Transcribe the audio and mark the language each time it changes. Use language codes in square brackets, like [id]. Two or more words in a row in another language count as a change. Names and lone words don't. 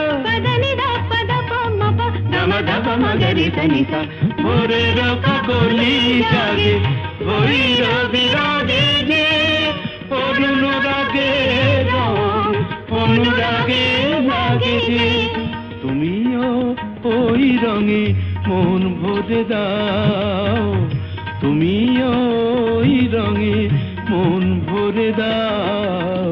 [te] పదని ద పద పమ ప దమ దమ మగరి సని స [bn] ভোরের কাকলি জাগে ভৈরবী রাগে যে অনুরাগে রং অনুরাগে লাগে যে তুমিও ওই রঙে মন ভরে দাও, তুমিও ওই রঙে মন ভরে দাও।